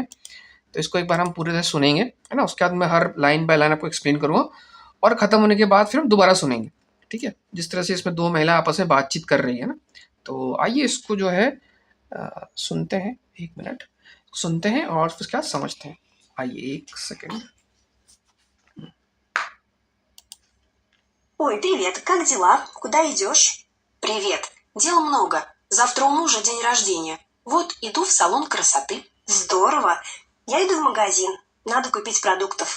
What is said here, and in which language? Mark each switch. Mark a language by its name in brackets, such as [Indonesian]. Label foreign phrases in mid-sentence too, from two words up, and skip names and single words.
[Hindi] तो इसको एक बार हम पूरी तरह सुनेंगे, है ना? उसके बाद मैं हर [English] line by line [Hindi] आपको एक्सप्लेन करूँगा और ख़त्म होने के बाद फिर हम दोबारा सुनेंगे, ठीक है? जिस तरह से इसमें दो महिला आपस में बातचीत कर रही है ना। तो आइए इसको जो है सुनते हैं। एक मिनट सुनते हैं और फिर उसके बाद समझते हैं। आइए, एक सेकेंड। [Russian] Ой, привет, как дела? Куда идешь? Привет, дел много. Завтра у мужа день рождения. Вот иду в салон красоты. Здорово. Я иду в магазин. Надо купить продуктов.